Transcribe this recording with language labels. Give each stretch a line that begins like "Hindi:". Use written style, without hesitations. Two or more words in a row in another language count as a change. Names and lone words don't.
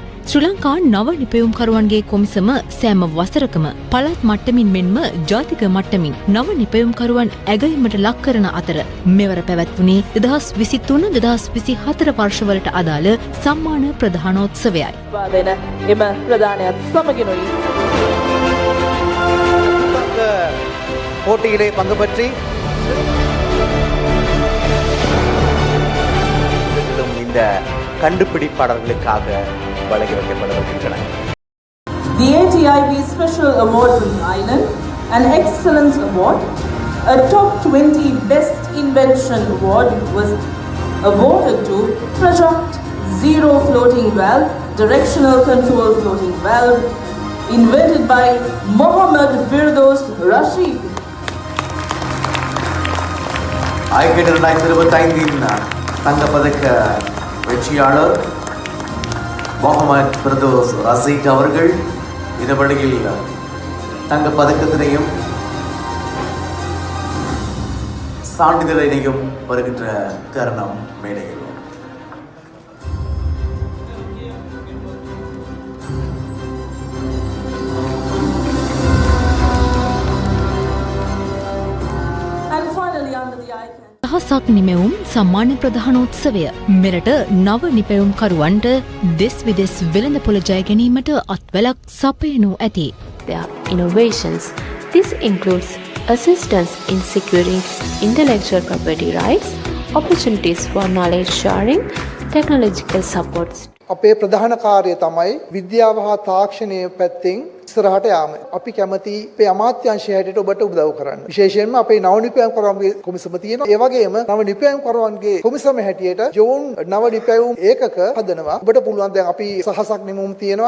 Sinhala: ශ්‍රී ලංකා නව නිපැයුම්කරුවන්ගේ කොමිසම සෑම වසරකම පළාත් මට්ටමින් මෙන්ම ජාතික මට්ටමින් නව නිපැයුම්කරුවන් ඇගයීමට ලක් කරන අතර මෙවර පැවැත්වුණේ 2023-2024 වර්ෂවලට අදාළ සම්මාන ප්‍රධානෝත්සවයයි. දෙන එම ප්‍රධානයත් සමගිනුයි
Tamil: போட்டியிலே பங்கு பெற்றி இந்த கண்டுபிடிப்பாளர்களுக்காக வழங்கி வைக்கப்பட வருகின்றன.
English: The ATIB Special Award from Thailand, an Excellence Award, a Top 20 Best Invention Award was awarded to Project Zero Floating Valve, Directional Control Floating Valve, invented by Mohammad Firdaus Rashid.
Tamil: ஐக்கிய 2025 தங்கப்பதக்க வெற்றியாளர் முகமது ஃபிர்தோஸ் ரஷீத் அவர்கள் இந்த வழியில் தங்கப்பதக்கத்தினையும் சான்றிதழினையும் வருகின்ற தருணம் மேடையில்.
Sinhala: සහසක් නිමැවුම් සම්මාන ප්‍රධානෝත්සවය මෙරට නව නිපැයුම්කරුවන්ට දෙස් විදෙස් වෙළඳපොළ ජය ගැනීමට අත්වැලක් සපයනු ඇති.
English: Their innovations. This includes assistance in securing intellectual property rights, opportunities for knowledge sharing, technological supports.
Sinhala: අපේ ප්‍රධාන කාර්යය තමයි විද්‍යාව හා තාක්ෂණය පැත්තෙන් ඉස්සරහට යාම. අපි කැමති අපේ අමාත්‍යාංශය හැටියට ඔබට උදව් කරන්න. විශේෂයෙන්ම අපේ නව නිපැයුම්කරුවන්ගේ කොමිසම තියෙනවා. ඒ වගේම නව නිපැයුම්කරුවන්ගේ කොමිසම හැටියට ජෝන් නව නිපැයුම් ඒකක හදනවා. ඔබට පුළුවන් දැන් අපි සහසක් නිමවුම් තියෙනවා.